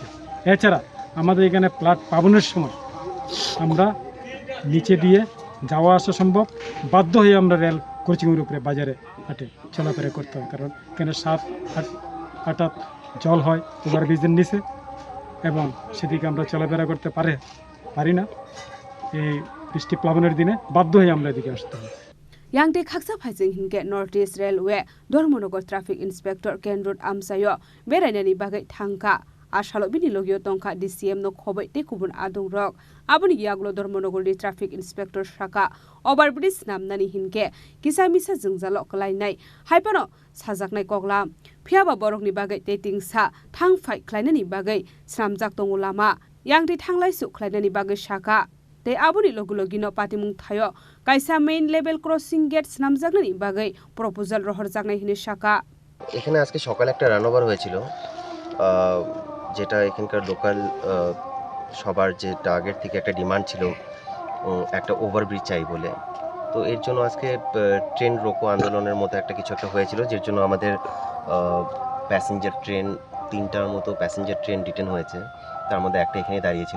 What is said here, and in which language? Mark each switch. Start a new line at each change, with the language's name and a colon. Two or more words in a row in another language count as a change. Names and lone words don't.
Bangla: এছাড়া আমাদের এখানে প্লাট পাবনের সময় আমরা নিচে দিয়ে যাওয়া আসা সম্ভব, বাধ্য হয়ে আমরা রেল কোচিংয়ের উপরে বাজারে হাটে চলাফেরা করতে হয়, কারণ এখানে 7-8 জল হয় ওভারব্রিজের নিচে এবং সেদিকে আমরা চলাফেরা করতে পারি না। এই বৃষ্টি প্লাবনের দিনে বাধ্য হয়ে আমরা এদিকে আসতে হয়।
Kok Borok: Yangde khaksa phajing hinge North East Railway Dormonogo
English: Traffic Inspector
Kok Borok: Ken Road Amsayo berainani bagai thangka ashalo bini logio tongkha DCM no khobai te kubun adung rok aboni yaglo Dormonogo
English: Traffic Inspector
Kok Borok: Shaka overbridge namnani hinge kisamisa jingjalo klainai haipano sajaknai koklam phiaba borokni bagai te tingsa thangphai klainani bagai sramjak tongulama yangde thanglai su klainani bagai Shaka te aboni logulogino patimung thayo kaisa
English: main level crossing gates
Kok Borok: namjaknani bagai proposal rohor jaknai hine Shaka।
Bangla: এখানে আজকে সকালে একটা রানওভার হয়েছিল, যেটা এখানকার লোকাল সবার যেটা আগের থেকে একটা ডিমান্ড ছিল একটা ওভারব্রিজ চাই বলে। তো এর জন্য আজকে ট্রেন রোকো আন্দোলনের মতো একটা কিছু একটা হয়েছিল, যার জন্য আমাদের
English: passenger train
Bangla: 3টার মতো
English: passenger train detain
Bangla: হয়েছে, তার মধ্যে একটা এখানে দাঁড়িয়েছিল।